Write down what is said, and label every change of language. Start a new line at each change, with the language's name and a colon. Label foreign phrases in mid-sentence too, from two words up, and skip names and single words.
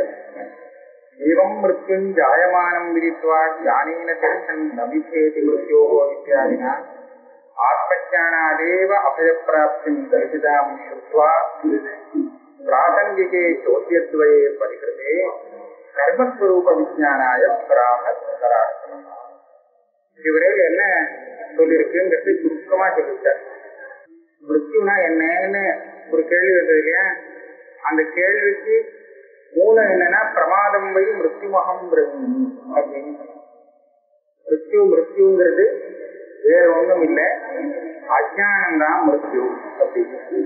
Sanskrit: एवं मृत्युं जायमानं विदित्वा ज्ञानेन दर्शन् न विद्धेति मृत्योः इत्यादिना आत्मज्ञानादेव अभयप्राप्तिं दर्शितां श्रुत्वा प्रासंगिके चोद्यद्वये परिकृते कर्मस्वरूपविज्ञानाय प्रारब्धराष्ट्रम्।
Tamil: இதுவரையில் என்ன சொல்லியிருக்குங்கிறது சுருக்கமா சொல்லிட்டார். மிருத்யுனா என்னன்னு ஒரு கேள்வி வந்தது இல்லையா, அந்த கேள்விக்கு மூலம் என்னன்னா
Sanskrit: प्रमादं वै मृत्युमहं ब्रवीमि
Tamil: அப்படின்னு. மிருத்யுங்கிறது வேற ஒன்றும் இல்லை, அஜானம்தான் மிருத்யு அப்படின்னு.